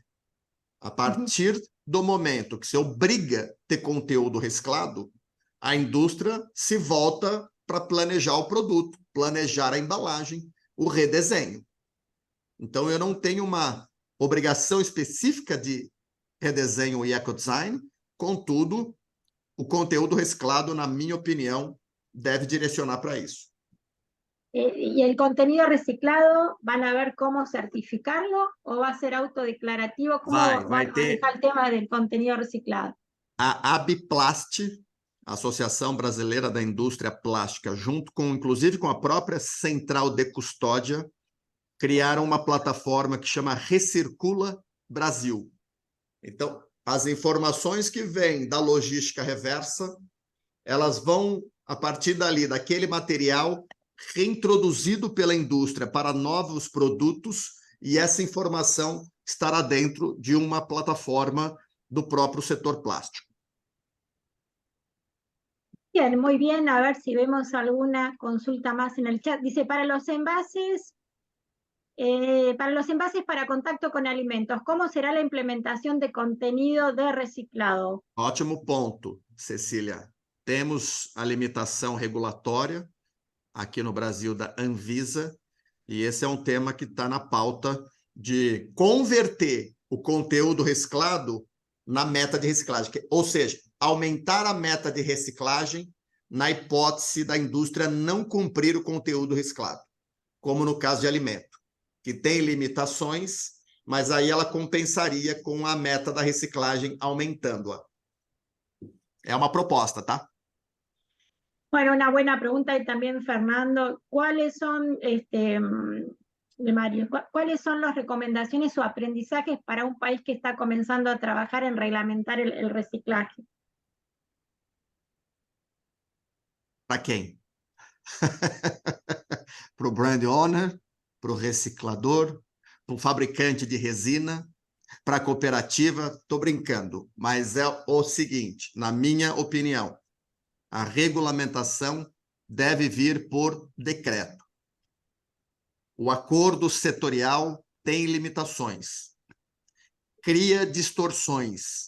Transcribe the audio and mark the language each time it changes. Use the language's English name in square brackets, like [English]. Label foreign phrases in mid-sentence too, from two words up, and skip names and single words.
[Portuguese] A partir do momento que se obriga a ter conteúdo reciclado, a indústria se volta para planejar o produto, planejar a embalagem, o redesenho. Então, eu não tenho uma obrigação específica de redesenho e ecodesign, contudo, o conteúdo reciclado, na minha opinião, deve direcionar para isso. [Spanish] ¿Y el contenido reciclado van a ver cómo certificarlo o va a ser autodeclarativo? ¿Cómo va a manejar el tema del contenido reciclado? [Portuguese] A Abiplast, Associação Brasileira da Indústria Plástica, junto com, inclusive, com a própria Central de Custódia, criaram uma plataforma que chama Recircula Brasil. Então, as informações que vêm da logística reversa, elas vão, a partir dali, daquele material reintroduzido pela indústria para novos produtos, e essa informação estará dentro de uma plataforma do próprio setor plástico. [Spanish] Bien, muy bien. A ver si vemos alguna consulta más en el chat. Dice, para los envases para contacto con alimentos, ¿cómo será la implementación de contenido de reciclado? [Portuguese] Ótimo ponto, Cecília. Temos a limitação regulatória aqui no Brasil da Anvisa, e esse é um tema que está na pauta de converter o conteúdo reciclado na meta de reciclagem, ou seja, aumentar a meta de reciclagem na hipótese da indústria não cumprir o conteúdo reciclado, como no caso de alimento, que tem limitações, mas aí ela compensaria com a meta da reciclagem aumentando-a. É uma proposta, tá? [Spanish] Bueno, una buena pregunta y también, Fernando, ¿cuáles son, de Mario, cuáles son las recomendaciones o aprendizajes para un país que está comenzando a trabajar en reglamentar el reciclaje? [Portuguese] Para quem? Para o [English] brand owner, [Portuguese] para o reciclador, para o fabricante de resina, para a cooperativa? Estou brincando, mas é o seguinte, na minha opinião, a regulamentação deve vir por decreto. O acordo setorial tem limitações, cria distorções.